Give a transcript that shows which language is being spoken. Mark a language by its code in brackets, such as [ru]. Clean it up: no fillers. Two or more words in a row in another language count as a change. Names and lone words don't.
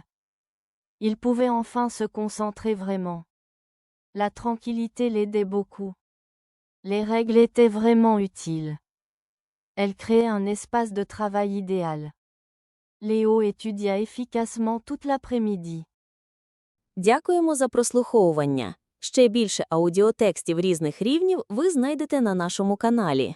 [fr] Il pouvait enfin se concentrer vraiment. La tranquillité l'aidait beaucoup. Les règles étaient vraiment utiles. Elles créaient un espace de travail idéal. Léo étudia efficacement toute l'après-midi. [uk] Дякуємо за прослуховування. Ще більше аудіотекстів різних рівнів ви знайдете на нашому каналі.